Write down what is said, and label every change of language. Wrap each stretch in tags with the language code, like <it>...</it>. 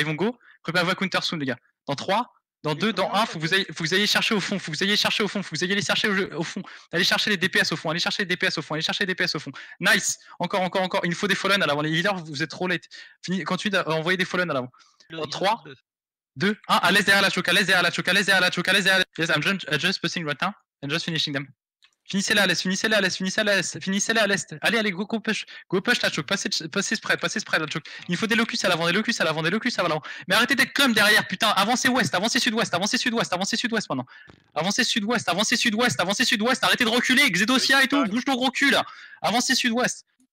<fr>Ils vont go, préparez-vous à counter soon, les gars. Dans 3, dans 2, dans 1, faut que vous ayez chercher au fond, faut que vous ayez chercher au fond, faut que vous ayez chercher au fond. Allez chercher les DPS au fond, allez chercher les DPS au fond, allez chercher les DPS au fond. Nice. Encore, encore, encore. Il nous faut des fallen à l'avant. Les healers, vous êtes trop late. Continuez d'envoyer des fallen à l'avant. 3, 2, 1, à l'est derrière la choke, à l'est derrière la choke, à l'est derrière la choke, à l'est derrière la choke.</fr> <en>Yes, I'm just pushing right now and just finishing them.</en> <fr>Finissez-la à l'est, finissez-la à l'est, finissez-la à l'est, finissez-la à l'est. Allez, allez, go push la choke, passez spread la choke. Il faut des locus à l'avant, des locus à l'avant, des locus à l'avant. Mais arrêtez d'être clump derrière, putain, avancez ouest, avancez sud-ouest, avancez sud-ouest, avancez sud-ouest maintenant. Avancez sud-ouest, avancez sud-ouest, avancez sud-ouest, arrêtez de reculer, Xedosia et tout, bouge ton gros cul là. Avancez sud-ouest.</fr>